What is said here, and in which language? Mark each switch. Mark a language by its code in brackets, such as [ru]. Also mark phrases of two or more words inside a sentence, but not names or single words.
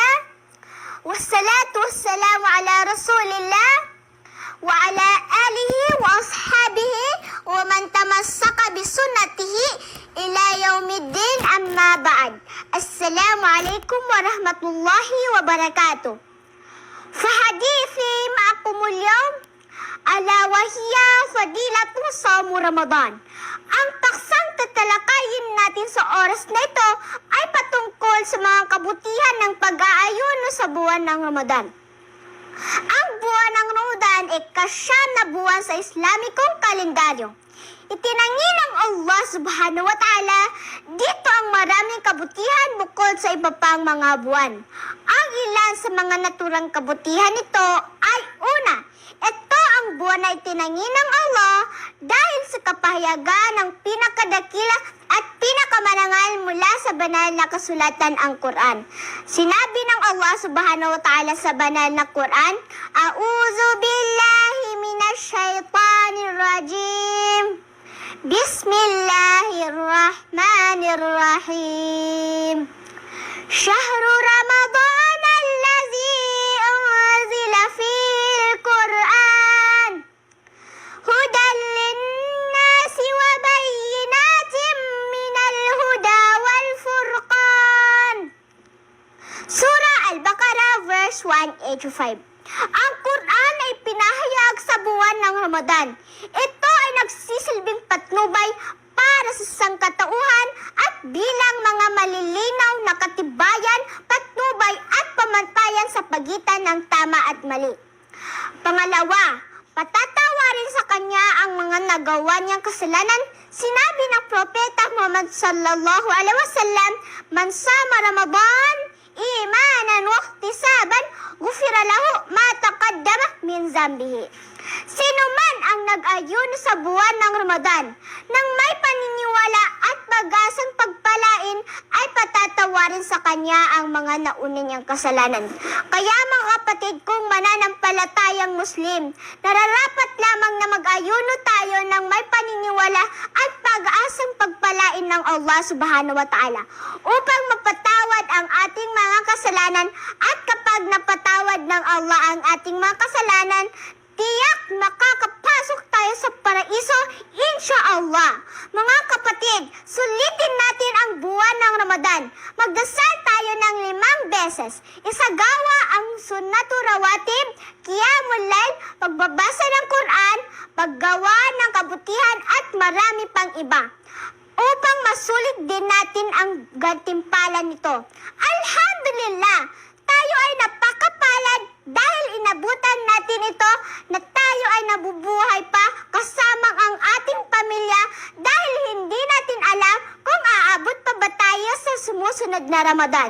[ar] والصلاة والسلام على رسول الله وعلى آله وأصحابه ومن تمسك بسنته إلى يوم الدين، أما بعد. السلام عليكم ورحمة الله وبركاته. فحديثي معكم اليوم ألا وهي فضيلة صوم Ramadan. [tl] Ang paksang tatalakayin natin sa oras na ito ay patungkol sa mga kabutihan ng pag-aayuno sa buwan ng Ramadan. Ang buwan ng Ramadan ay kasyam na buwan sa Islamikong kalendaryo. Itinangi ng Allah [ar] سبحانه وتعالى [tl] dito ang maraming kabutihan bukod sa iba pang mga buwan. Ang ilan sa mga naturang kabutihan nito ay una, ito ang buwan na itinangi ng Allah dahil sa kapahayagan ng pinakadakila at pinakamarangal mula sa banal na kasulatan, ang Quran. Sinabi ng Allah [ar] سبحانه وتعالى [tl] sa banal na Quran, [ar] أعوذ بالله من الشيطان الرجيم. بسم الله الرحمن الرحيم. شهر رمضان الذي أنزل في القرآن هدى للناس وبينات من الهدى والفرقان. [en] Surah Al-Baqarah verse 185. [tl] Ang Quran ay pinahayag sa buwan ng Ramadan. Ito ay nagsisilbing patnubay para sa sangkatauhan at bilang mga malilinaw na katibayan, patnubay at pamantayan sa pagitan ng tama at mali. Pangalawa, patatawarin sa kanya ang mga nagawa niyang kasalanan. Sinabi ng Propeta Muhammad [ar] صلى الله عليه وسلم, من صام رمضان إيمانا واحتسابا غفر له ما تقدم من ذنبه. [tl] Sino man ang nag-ayuno sa buwan ng Ramadan nang may paniniwala at pag-asang pagpalain, ay patatawarin sa kanya ang mga nauna niyang kasalanan. Kaya mga kapatid kong mananampalatayang Muslim, nararapat lamang na mag-ayuno tayo ng may paniniwala at pag-asang pagpalain ng Allah [ar] سبحانه وتعالى [tl] upang mapatawad ang ating mga kasalanan, at kapag napatawad ng Allah ang ating mga kasalanan, tiyak makakapasok tayo sa paraiso, insyaallah. Mga kapatid, sulitin natin ang buwan ng Ramadan. Magdasal tayo ng 5 beses. Isagawa ang [ar] سنة الرواتب، قيام الليل, [tl] pagbabasa ng Quran, paggawa ng kabutihan at marami pang iba, upang masulit din natin ang gantimpala nito. Alhamdulillah, tayo ay napakapalad dahil inabutan natin ito na tayo ay nabubuhay pa kasama ang ating pamilya, dahil hindi natin alam kung aabot pa ba tayo sa sumusunod na Ramadan.